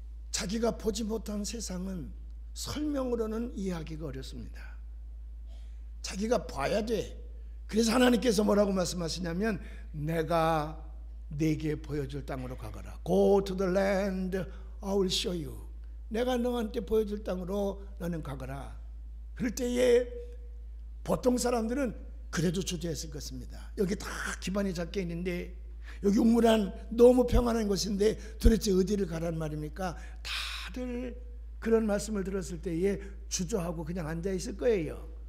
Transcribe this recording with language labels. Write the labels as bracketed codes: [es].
[ko] 자기가 보지 못한 세상은 설명으로는 이해하기가 어렵습니다. 자기가 봐야 돼. 그래서 하나님께서 뭐라고 말씀하시냐면 내가 네게 보여줄 땅으로 가거라. [en] Go to the land I will show you. [ko] 내가 너한테 보여줄 땅으로 너는 가거라. 그럴 때에 보통 사람들은 그래도 주저했을 것입니다. 여기 다 기반이 잡혀 있는데 여기 우물한 너무 평안한 곳인데 도대체 어디를 가란 말입니까? 다들 그런 말씀을 들었을 때에 주저하고 그냥 앉아 있을 거예요.